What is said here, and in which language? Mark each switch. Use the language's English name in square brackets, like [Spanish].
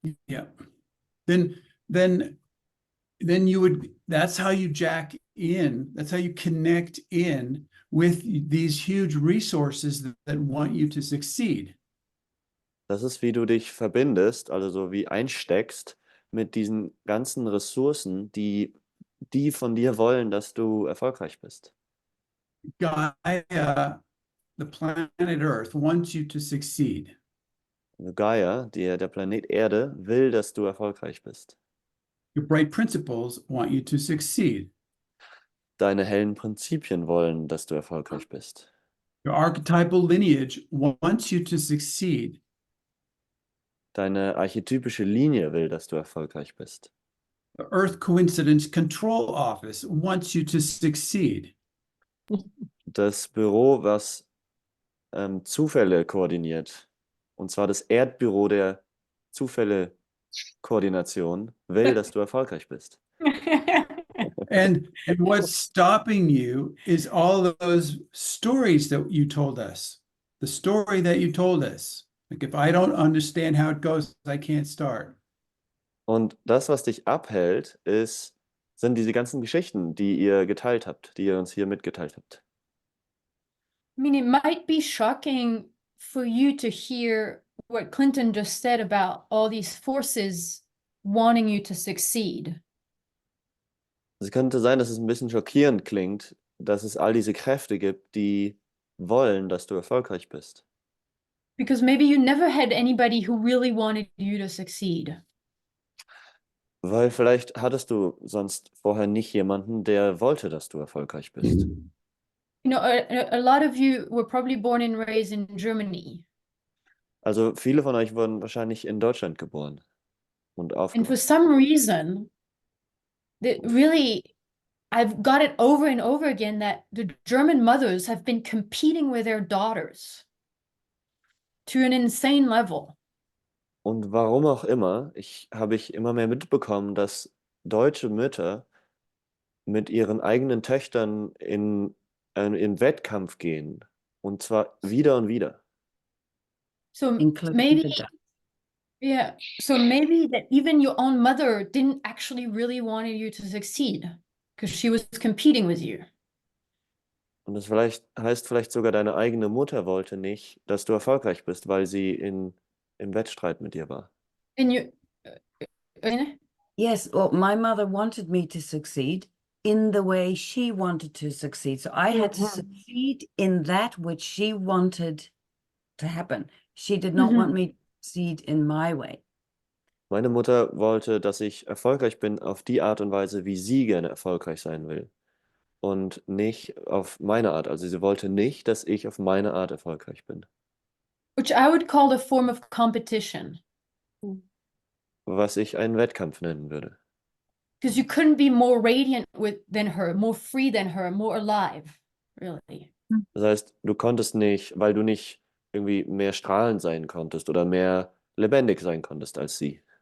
[English] yeah, then you would, that's how you jack in, that's how you connect in with these huge resources that want you to succeed. [German] das ist, wie du dich verbindest, also so wie einsteckst mit diesen ganzen Ressourcen, die von dir wollen, dass du erfolgreich bist. [English] Gaia, the planet Earth, wants you to succeed. [German] Also Gaia, der Planet Erde, will, dass du erfolgreich bist. [English] Your bright principles want you to succeed. [German] Deine hellen Prinzipien wollen, dass du erfolgreich bist. [English] Your archetypal lineage wants you to succeed. [German] Deine archetypische Linie will, dass du erfolgreich bist. [English] The Earth Coincidence Control Office wants you to succeed. [German] Das Büro, was Zufälle koordiniert, und zwar das Erdbüro der Zufälle-Koordination, will, dass du erfolgreich bist. [English] And what's stopping you is all those stories that you told us. The story that you told us. Like, if I don't understand how it goes, I can't start. [German] Und das, was dich abhält, sind diese ganzen Geschichten, die ihr geteilt habt, die ihr uns hier mitgeteilt habt. [English] I mean, it might be shocking for you to hear what Clinton just said about all these forces wanting you to succeed. [German] Es könnte sein, dass es ein bisschen schockierend klingt, dass es all diese Kräfte gibt, die wollen, dass du erfolgreich bist. [English] Because maybe you never had anybody who really wanted you to succeed. [German] Weil vielleicht hattest du sonst vorher nicht jemanden, der wollte, dass du erfolgreich bist. [English] You know, a lot of you were probably born and raised in Germany. [German] Also viele von euch wurden wahrscheinlich in Deutschland geboren und [English] And for [German] aufgewachsen. [English] some reason, that really, I've got it over and over again that the German mothers have been competing with their daughters to an insane level. [German] Und warum auch immer, habe ich immer mehr mitbekommen, dass deutsche Mütter mit ihren eigenen Töchtern in Wettkampf gehen. Und zwar wieder und wieder. [English] So Including maybe, the dad. yeah, so maybe that even your own mother didn't actually really wanted you to succeed because she was competing with you. [German] Und das heißt vielleicht sogar, deine eigene Mutter wollte nicht, dass du erfolgreich bist, weil sie im Wettstreit mit dir war. [English] And you, Yes, well, my mother wanted me to succeed in the way she wanted to succeed. So I had to succeed in that which she wanted to happen. She did not want me to succeed in my way. [German] Meine Mutter wollte, dass ich erfolgreich bin auf die Art und Weise, wie sie gerne erfolgreich sein will. Und nicht auf meine Art. Also sie wollte nicht, dass ich auf meine Art erfolgreich bin. [English] which I would call a form of competition. [German] Was ich einen Wettkampf nennen würde. [English] Because you couldn't be more radiant than her, more free than her, more alive, really. [German] Das heißt, du konntest nicht, weil du nicht irgendwie mehr strahlend sein konntest oder mehr lebendig sein konntest als sie.